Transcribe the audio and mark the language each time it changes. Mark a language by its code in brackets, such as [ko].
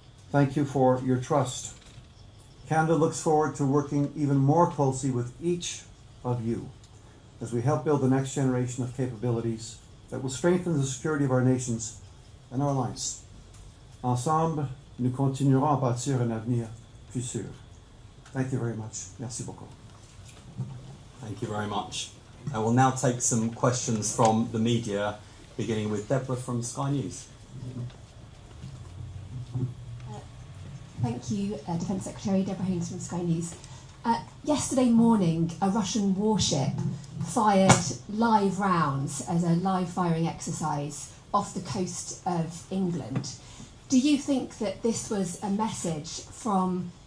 [en] Thank you for your trust. Canada looks forward to working even more closely with each of you as we help build the next generation of capabilities that will strengthen the security of our nations and our alliance. [fr] Ensemble, nous continuerons à bâtir un avenir plus sûr. [en] Thank you very much. [fr] Merci beaucoup. [en] Thank you very much. I will now take some questions from the media, beginning with Deborah from Sky News. Thank you, Defence Secretary Deborah Haynes from Sky News. Yesterday morning, a Russian warship fired live rounds as a live firing exercise off the coast of England. Do you think that this was a message from